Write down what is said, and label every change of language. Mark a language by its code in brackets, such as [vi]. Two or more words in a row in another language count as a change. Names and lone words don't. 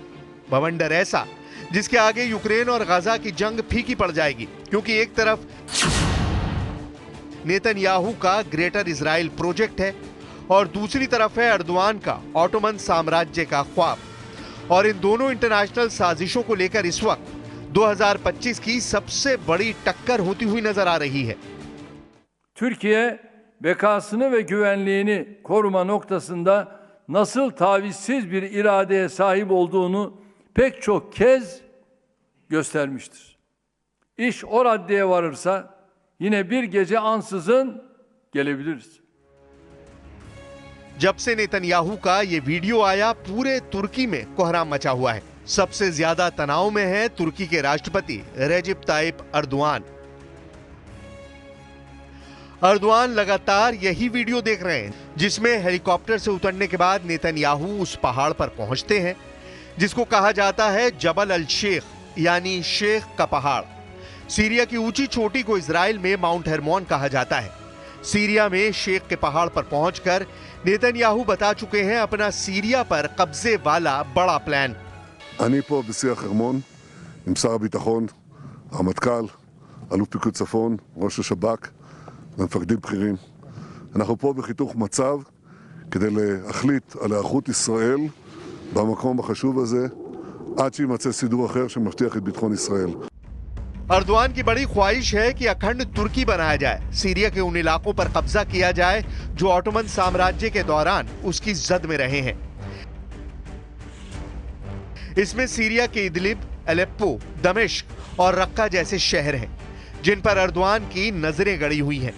[hi] बवंडर ऐसा जिसके आगे यूक्रेन और गाजा की जंग फीकी पड़ जाएगी, क्योंकि एक तरफ नेतन्याहू का ग्रेटर इजराइल प्रोजेक्ट है और दूसरी तरफ है अर्दवान का ऑटोमन साम्राज्य का ख्वाब। और इन दोनों इंटरनेशनल साजिशों को लेकर इस वक्त 2025 की सबसे बड़ी टक्कर होती हुई नजर आ रही है। [tr] Türkiye bekasını ve güvenliğini koruma noktasında nasıl tavizsiz bir iradeye sahip olduğunu pek çok kez göstermiştir. İş o raddeye varırsa yine bir gece ansızın gelebiliriz. [hi] जब से नेतन्याहू का ये वीडियो आया पूरे तुर्की में कोहराम मचा हुआ है। सबसे ज्यादा तनाव में है तुर्की के राष्ट्रपति रेजिप ताइप अर्दवान। अर्दवान लगातार यही वीडियो देख रहे हैं जिसमें हेलीकॉप्टर से उतरने के बाद नेतन्याहू उस पहाड़ पर पहुंचते हैं जिसको कहा जाता है जबल अल शेख यानी शेख का पहाड़। सीरिया की ऊंची चोटी को इजराइल में माउंट हेरमोन कहा जाता है। सीरिया में शेख के पहाड़ पर पहुंचकर नेतन्याहू बता चुके हैं अपना सीरिया पर कब्जे वाला बड़ा प्लान। [he] אני פה בשיא החרמון עם שר הביטחון, הרמטכ"ל, אלוף פיקוד צפון, ראש השב"כ ומפקדים בכירים. אנחנו פה בחיתוך מצב כדי להחליט על היערכות ישראל במקום החשוב הזה עד שימצא סידור אחר שמבטיח את ביטחון ישראל. [hi] अर्दवान की बड़ी ख्वाहिश है कि अखंड तुर्की बनाया जाए, सीरिया के उन इलाकों पर कब्जा किया जाए जो ऑटोमन साम्राज्य के दौरान उसकी जद में रहे हैं। इसमें सीरिया के इदलिब, अलेप्पो, दमिश्क और रक्का जैसे शहर हैं जिन पर अर्दवान की नजरें गड़ी हुई हैं।